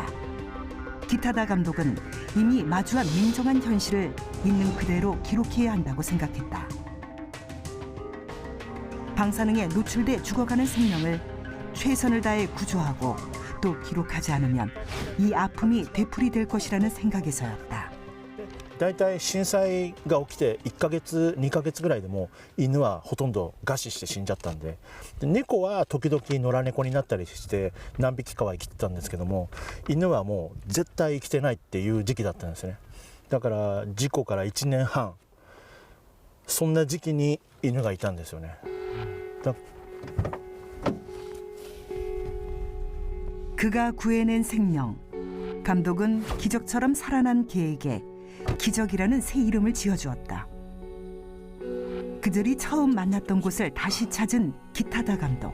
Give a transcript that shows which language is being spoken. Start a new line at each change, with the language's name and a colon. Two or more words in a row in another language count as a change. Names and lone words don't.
Korean: 기타다 감독은 이미 마주한 냉정한 현실을 있는 그대로 기록해야 한다고 생각했다. 방사능에 노출돼 죽어가는 생명을 최선을 다해 구조하고 또 기록하지 않으면 이 아픔이 되풀이될 것이라는 생각에서였다.
Japanese: だいたい震災が起きて1ヶ月2ヶ月ぐらいでも犬はほとんど餓死して死んじゃったんで、猫は時々野良猫になったりして何匹かは生きてたんですけども、犬はもう絶対生きてないっていう時期だったんですね。だから事故から1年半そんな時期に犬がいたんですよね。
Korean: 그가 구해낸 생명. 감독은 기적처럼 살아난 개에게 기적이라는 새 이름을 지어주었다. 그들이 처음 만났던 곳을 다시 찾은 기타다 감독.